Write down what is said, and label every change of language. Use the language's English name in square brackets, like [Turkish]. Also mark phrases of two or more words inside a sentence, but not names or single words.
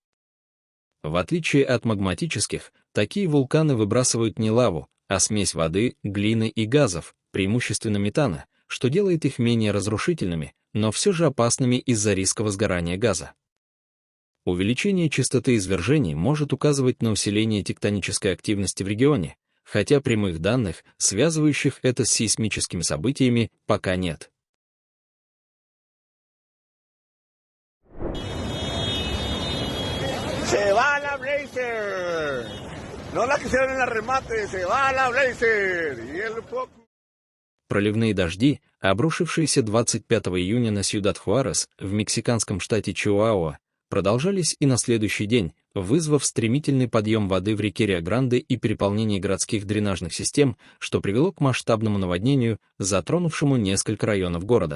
[Russian] В отличие от магматических, такие вулканы выбрасывают не лаву, а смесь воды, глины и газов, преимущественно метана, что делает их менее разрушительными, но все же опасными из-за риска возгорания газа. Увеличение частоты извержений может указывать на усиление тектонической активности в регионе, хотя прямых данных, связывающих это с сейсмическими событиями, пока нет. [Spanish] Se va la Blazer. No la quisieron en el remate, se va la Blazer. Y el poco. [Russian] Проливные дожди, обрушившиеся 25 июня на Сьюдад-Хуарес в мексиканском штате Чиуауа, продолжались и на следующий день, вызвав стремительный подъем воды в реке Рио-Гранде и переполнение городских дренажных систем, что привело к масштабному наводнению, затронувшему несколько районов города.